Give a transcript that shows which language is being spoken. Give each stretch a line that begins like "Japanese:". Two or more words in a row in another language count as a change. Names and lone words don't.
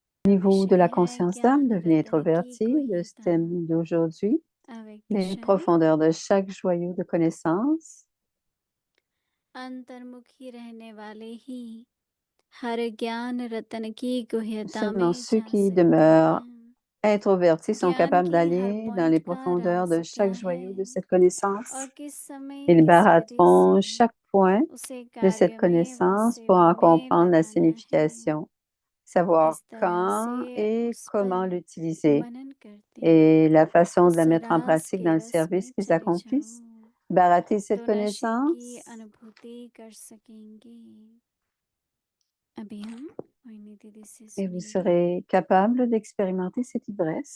French: niveau de
Hindi: विषय
French: la
Hindi: है
French: conscience d'âme,
Hindi: ज्ञान
French: devenez
Hindi: रतन की
French: introverti, le
Hindi: गुह्यता
French: thème d'aujourd'hui,
Hindi: अव्यक्त
French: les
Hindi: क्षण
French: profondeurs de chaque joyau de connaissance.
Hindi: अंतर्मुखी रहने वाले ही हर ज्ञान रतन की गुह्यता
French: Seulement
Hindi: में
French: ceux
Hindi: जा
French: qui
Hindi: सकते
French: demeurent
Hindi: हैं
French: introvertis sont
Hindi: ज्ञान
French: capables
Hindi: के हर
French: d'aller dans
Hindi: पॉइंट
French: les
Hindi: का
French: profondeurs de
Hindi: राज क्या
French: chaque
Hindi: है
French: joyau de cette connaissance.
Hindi: और किस समय
French: Ils
Hindi: किस विधि से
French: baratteront chaque point
Hindi: उसे
French: de cette
Hindi: कार्य में व
French: connaissance pour
Hindi: सेवा
French: en
Hindi: में
French: comprendre la
Hindi: लगाना है
French: signification, savoir
Hindi: इस तरह
French: quand
Hindi: से
French: et
Hindi: उस
French: comment
Hindi: पर
French: l'utiliser
Hindi: मनन करते
French: et la façon de
Hindi: उस
French: la mettre en
Hindi: रास
French: pratique
Hindi: के
French: dans le
Hindi: रस में
French: service qu'ils
Hindi: चले
French: accomplissent.
Hindi: जाओ
French: Baratter cette
Hindi: तो नशे की
French: connaissance
Hindi: अनुभूति कर सकेंगे अभी हम मोहिनी दीदी से
French: et vous
Hindi: सुनेंगे
French: serez capable d'expérimenter cette ivresse.